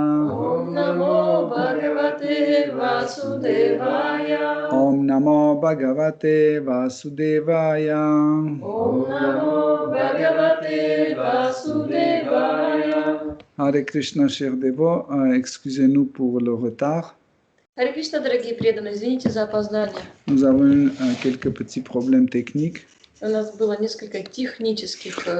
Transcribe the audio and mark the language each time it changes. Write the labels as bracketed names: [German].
[Sanskrit] Om Namo Bhagavate Vasudevaya Om Namo Bhagavate Vasudevaya Om Namo Bhagavate Vasudevaya. [French] Hare Krishna, chers dévots, excusez-nous pour le retard. [Russian] Харе Кришна, дорогие преданные, извините за опоздание. [French] Nous avons eu quelques petits problèmes techniques. [Russian] У нас было несколько технических